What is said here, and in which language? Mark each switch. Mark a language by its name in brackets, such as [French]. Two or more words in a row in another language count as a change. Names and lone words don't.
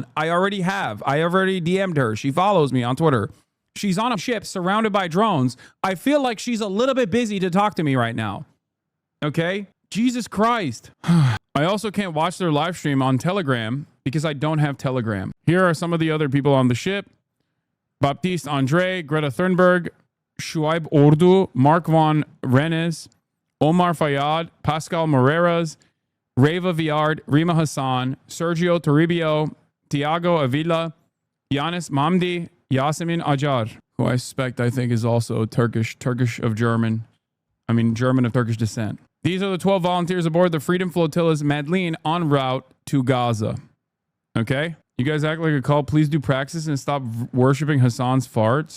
[English] I already DM'd her. She follows me on Twitter. She's on a ship surrounded by drones. I feel like she's a little bit busy to talk to me right now. Okay? Jesus Christ. I also can't watch their live stream on Telegram because I don't have Telegram. Here are some of the other people on the ship. Baptiste Andre, Greta Thunberg, Shuaib Ordu, Mark von Rennes, Omar Fayyad, Pascal Moreras, Reva Viard, Rima Hasan, Sergio Toribio, Tiago Avila, Yanis Mamdi, Yasemin Ajar, who I think is also Turkish of German. German of Turkish descent. These are the 12 volunteers aboard the Freedom Flotilla's Madeleine en route to Gaza. Okay? You guys act like a cult. Please do praxis and stop worshiping Hasan's farts.